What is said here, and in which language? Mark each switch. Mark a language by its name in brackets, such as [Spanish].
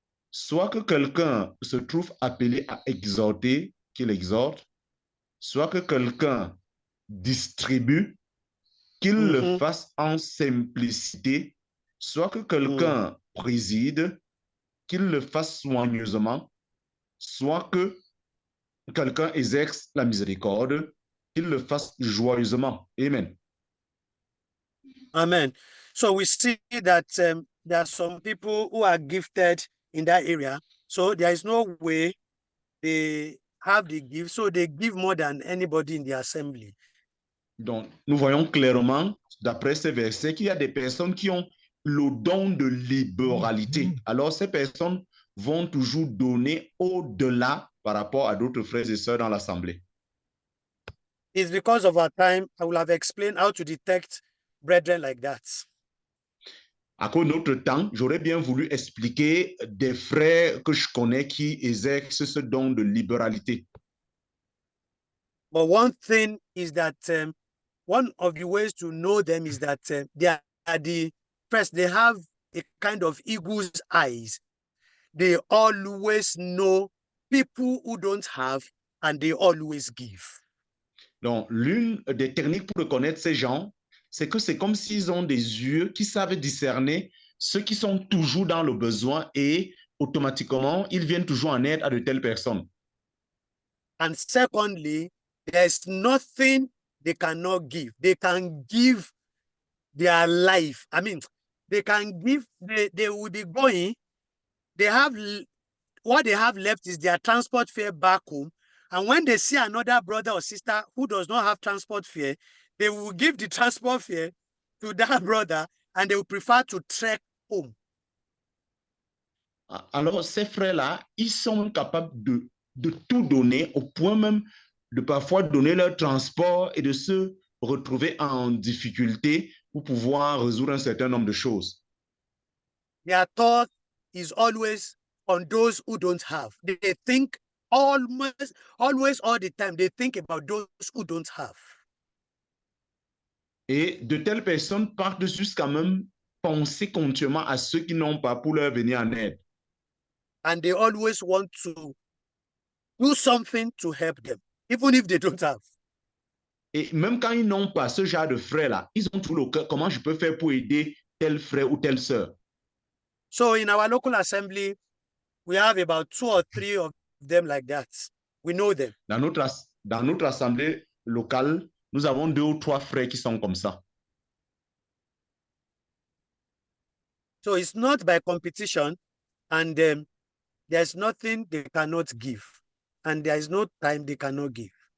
[French] soit que quelqu'un se trouve appelé à exhorter qu'il exhorte, soit que quelqu'un distribue, qu'il le fasse en simplicité, soit que quelqu'un préside, qu'il le fasse soigneusement, soit que quelqu'un exerce la miséricorde, qu'il le fasse joyeusement. Amen. Amen. [English] So we see that there are some people who are gifted in that area. So there is no way they have the gift. So they give more than anybody in the assembly. [French] Donc, nous voyons clairement, d'après ces versets, qu'il y a des personnes qui ont le don de libéralité. Alors, ces personnes vont toujours donner au-delà par rapport à d'autres frères et sœurs dans l'assemblée. [English] It's because of our time, I will have explained how to detect brethren like that. [French] À cause de notre temps, j'aurais bien voulu expliquer des frères que je connais qui exercent ce don de libéralité. [English] But one thing is that one of the ways to know them is that they are the first, they have a kind of eagle's eyes. They always know people who don't have, and they always give. [French] Donc, l'une des techniques pour reconnaître ces gens, c'est que c'est comme s'ils ont des yeux qui savent discerner ceux qui sont toujours dans le besoin et automatiquement, ils viennent toujours en aide à de telles personnes. [English] And secondly, there's nothing they cannot give. They can give their life. I mean, they can give, they will be going, they have, what they have left is their transport fare back home. And when they see another brother or sister who does not have transport fare, they will give the transport fare to that brother and they will prefer to trek home. [French] Alors, ces frères-là, ils sont capables de tout donner au point même de parfois donner leur transport et de se retrouver en difficulté pour pouvoir résoudre un certain nombre de choses. [English] Their thought is always on those who don't have. They think always all the time, they think about those who don't have. [French] Et de telles personnes partent jusqu'à même penser continuellement à ceux qui n'ont pas pour leur venir en aide. [English] And they always want to do something to help them, even if they don't have. [French] Et même quand ils n'ont pas ce genre de frère-là, ils ont tout le cœur. Comment je peux faire pour aider tel frère ou telle sœur? [English] So in our local assembly, we have about 2 or 3 of them like that. We know them. [French] Dans notre assemblée locale, nous avons 2 ou 3 frères qui sont comme ça. [English] So it's not by competition, and there's nothing they cannot give, and there is no time they cannot give.